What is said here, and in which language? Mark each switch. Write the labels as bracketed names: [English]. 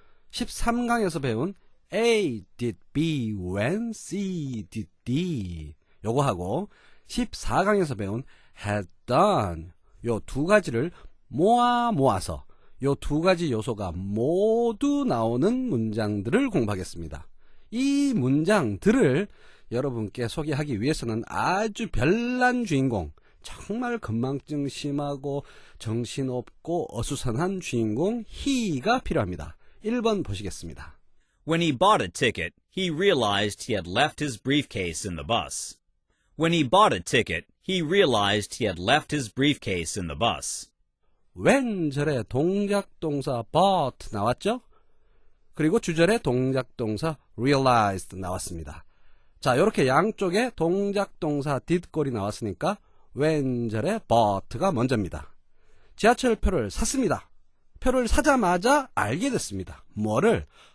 [Korean] 13강에서 배운 [English] A did B when C did D [Korean] 요거 하고 14강에서 배운 had done 요 두 가지를 모아서 요 두 가지 요소가 모두 나오는 문장들을 공부하겠습니다. 이 문장들을 여러분께 소개하기 위해서는 아주 별난 주인공, 정말 건망증 심하고 정신없고 어수선한 주인공 he가 필요합니다. 1번 보시겠습니다. [English] When he bought a ticket, he realized he had left his briefcase in the bus. When he bought a ticket, he realized he had left his briefcase in the bus. [Korean] 왼절에 동작동사 bought 나왔죠? 그리고 주절에 동작동사 realized 나왔습니다. 자, 이렇게 양쪽에 동작동사 did꼴이 나왔으니까 왼절에 bought가 먼저입니다. 지하철표를 샀습니다. 표를 사자마자 알게 됐습니다. 뭐를?